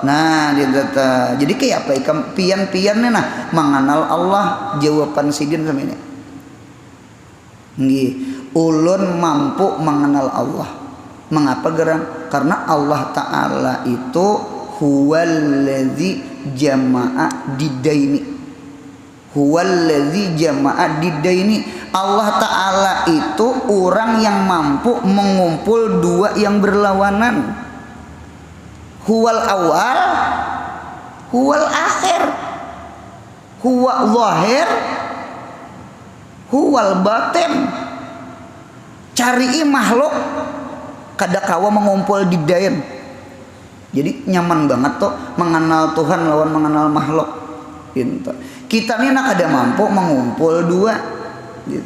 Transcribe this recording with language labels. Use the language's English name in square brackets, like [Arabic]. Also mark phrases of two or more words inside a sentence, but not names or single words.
[Banjar] Nah dia jadi kayak apa ikan pian-piannya nah mengenal Allah jawaban sidin sama ini nggih ulun mampu mengenal Allah. Mengapa gerang? Karena Allah Ta'ala itu [Arabic] هو الذي جمع الضدين. هو الذي جمع الضدين. [Indonesian] Allah Ta'ala itu orang yang mampu mengumpul 2 yang berlawanan. [Arabic] هو الأول هو الآخر. هو الظاهر هو الباطن. [Banjar] Cari makhluk kada kawa mengumpul di dain. Jadi nyaman banget tuh mengenal Tuhan lawan mengenal makhluk. Gitu. Kita ini nak kada mampu mengumpul 2.